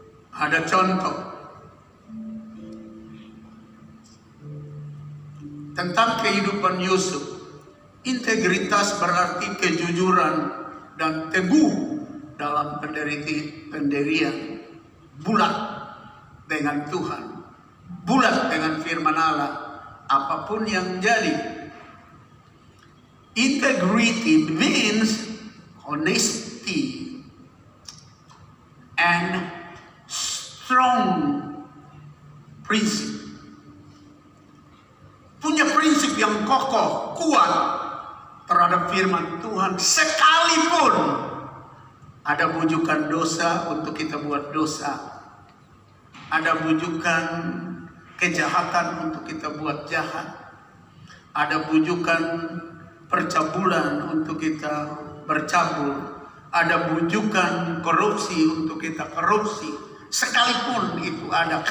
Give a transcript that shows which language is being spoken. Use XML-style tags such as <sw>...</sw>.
<id>Ada contoh tentang kehidupan Yusuf. Integritas berarti kejujuran dan teguh dalam pendirian, bulat dengan Tuhan, bulat dengan firman Allah, apapun yang jadi.</id> <en>Integrity means honesty and strong prinsip.</en> <id>Punya prinsip yang kokoh, kuat terhadap firman Tuhan, sekalipun ada bujukan dosa untuk kita buat dosa, ada bujukan kejahatan untuk kita buat jahat, ada bujukan percabulan untuk kita bercabul, ada bujukan korupsi untuk kita korupsi, sekalipun itu ada.</id>